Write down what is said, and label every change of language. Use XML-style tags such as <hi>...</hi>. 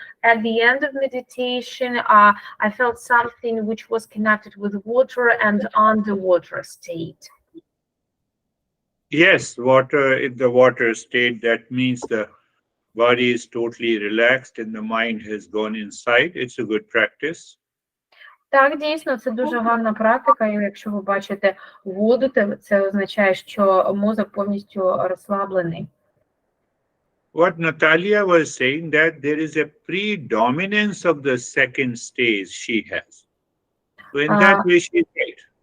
<en>At the end of meditation, I felt something which was connected with water and underwater state. Yes, water, in the water state, that means the body is totally relaxed and the mind has gone inside. It's a good practice.</en> <uk>Так, дійсно, це дуже гарна практика, і якщо ви бачите воду, то це означає, що мозок повністю розслаблений.</uk> <en>What Natalia was saying, that there is a predominance of the second stage she has. So in that way she's right.</en>